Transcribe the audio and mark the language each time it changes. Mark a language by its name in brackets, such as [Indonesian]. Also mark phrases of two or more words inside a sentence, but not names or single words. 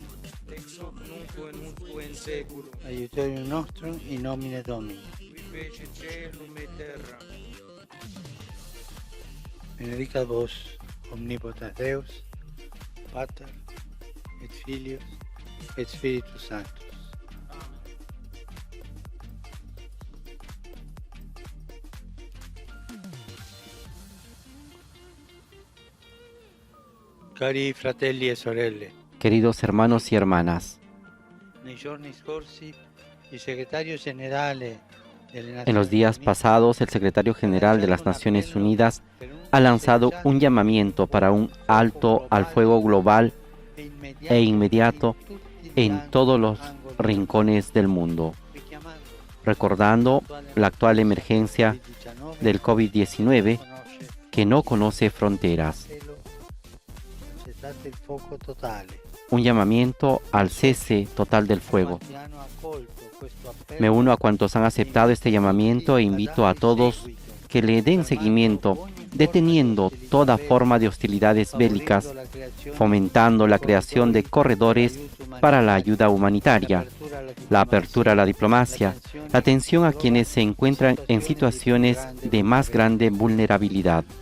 [Latin] Ex hoc nunc et nunc in saeculum. Aiutorium nostrum in nomine Domini. Qui fece caelum et terra. Benedicat vos, omnipotens Deus, Pater, et Filius, et Spiritus Sanctus. [Italian] Cari fratelli e sorelle, [Spanish] Queridos hermanos y hermanas, [Italian] nei giorni scorsi il segretario generale delle Nazioni [Spanish] en los días [Italian] Unite [Spanish] pasados el secretario general de las Naciones Unidas ha lanzado un llamamiento para un alto al fuego global e inmediato en todos los rincones del mundo, recordando la actual emergencia del COVID-19 que no conoce fronteras. [Italian] il fuoco totale. [Spanish] Un llamamiento al cese total del fuego. [Italian] Quanti hanno accolto questo appello, [Spanish] Me uno a cuantos han aceptado este llamamiento e invito a todos que le den seguimiento deteniendo toda forma de hostilidades bélicas, fomentando la creación de corredores para la ayuda humanitaria, la apertura a la diplomacia, la atención a quienes se encuentran en situaciones de más grande vulnerabilidad.